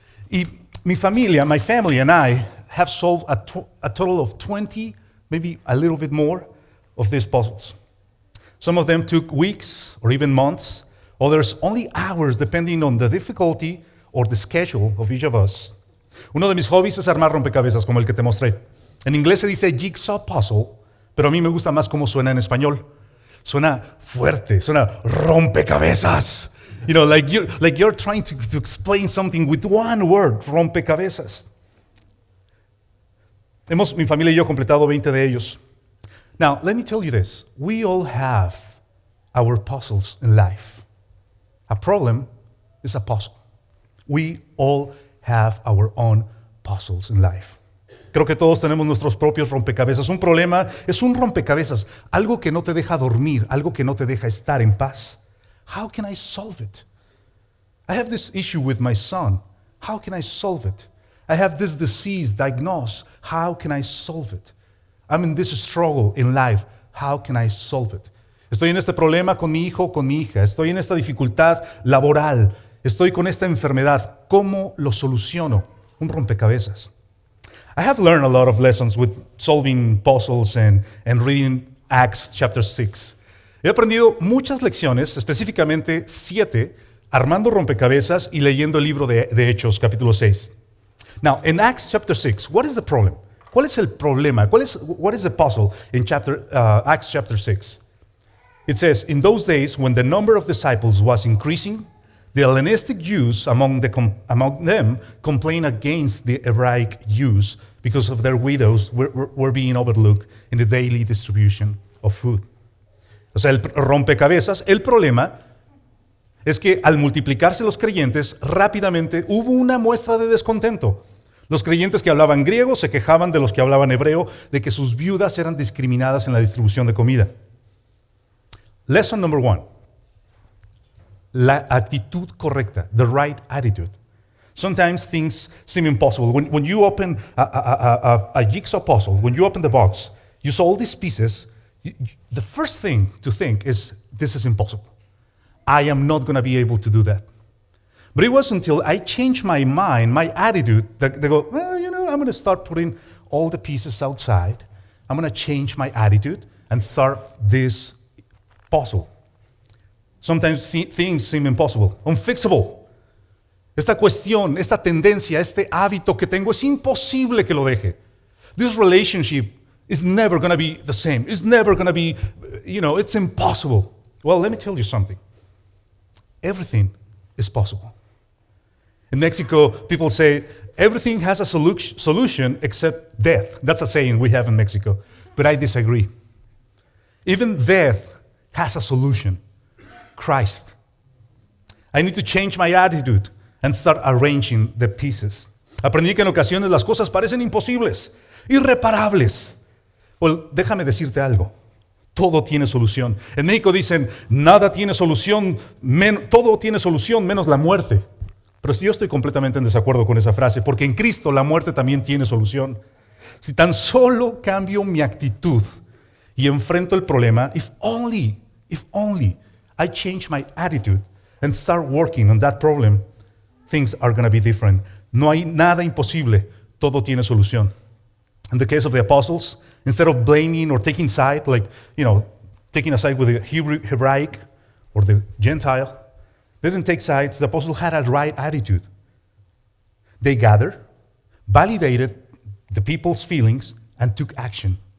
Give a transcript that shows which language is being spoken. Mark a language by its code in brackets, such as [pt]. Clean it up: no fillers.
[en] Y my family and I have solved a total of 20, maybe a little bit more, of these puzzles. Some of them took weeks or even months, others only hours, depending on the difficulty or the schedule of each of us. [es] Uno de mis hobbies es armar rompecabezas, como el que te mostré. En inglés se dice jigsaw puzzle, pero a mí me gusta más cómo suena en español. Suena fuerte, suena rompecabezas. [en] You know, like you're trying to explain something with one word, rompecabezas. [es] Mi familia y yo completado 20 de ellos. [en] Now, let me tell you this. We all have our puzzles in life. A problem is a puzzle. We all have our own puzzles in life. [es] Creo que todos tenemos nuestros propios rompecabezas. Un problema es un rompecabezas, algo que no te deja dormir, algo que no te deja estar en paz. [en] How can I solve it? I have this issue with my son. How can I solve it? I have this disease diagnosed. How can I solve it? I'm in this struggle in life. How can I solve it? [es] Estoy en este problema con mi hijo o con mi hija. Estoy en esta dificultad laboral. Estoy con esta enfermedad. ¿Cómo lo soluciono? Un rompecabezas. [en] I have learned a lot of lessons with solving puzzles and reading Acts chapter 6. [es] He aprendido muchas lecciones, específicamente 7, armando rompecabezas y leyendo el libro de Hechos, capítulo 6. [en] Now, in Acts chapter 6, what is the problem? [es] ¿Cuál es el problema? [en] What is the puzzle in Acts chapter 6? It says, in those days, when the number of disciples was increasing, the Hellenistic Jews among them complained against the Hebraic Jews because of their widows were being overlooked in the daily distribution of food. [es] O sea, el rompecabezas, el problema es que al multiplicarse los creyentes, rápidamente hubo una muestra de descontento. Los creyentes que hablaban griego se quejaban de los que hablaban hebreo de que sus viudas eran discriminadas en la distribución de comida. [en] Lesson number 1. [es] La actitud correcta, [en] the right attitude. Sometimes things seem impossible. When you open a jigsaw puzzle, when you open the box, you saw all these pieces, the first thing to think is, this is impossible. I am not going to be able to do that. But it was until I changed my mind, my attitude, that they go, well, I'm going to start putting all the pieces outside. I'm going to change my attitude and start this puzzle. Sometimes things seem impossible, unfixable. [es] Esta cuestión, esta tendencia, este hábito que tengo, es imposible que lo deje. [en] This relationship is never going to be the same. It's never going to be, it's impossible. Well, let me tell you something. Everything is possible. In Mexico, people say, everything has a solution except death. That's a saying we have in Mexico. But I disagree. Even death has a solution. Christ. I need to change my attitude and start arranging the pieces. [es] Aprendí que en ocasiones las cosas parecen imposibles, irreparables. Well, déjame decirte algo. Todo tiene solución. En México dicen, nada tiene solución, todo tiene solución menos la muerte. Pero yo estoy completamente en desacuerdo con esa frase, porque en Cristo la muerte también tiene solución. Si tan solo cambio mi actitud y enfrento el problema, [en] if only I change my attitude and start working on that problem, things are going to be different. [es] No hay nada imposible, todo tiene solución. [en] In the case of the apostles, instead of blaming or taking side, taking a side with the Hebraic or the Gentile, they didn't take sides. The apostles had a right attitude. They gathered, validated the people's feelings, and took action.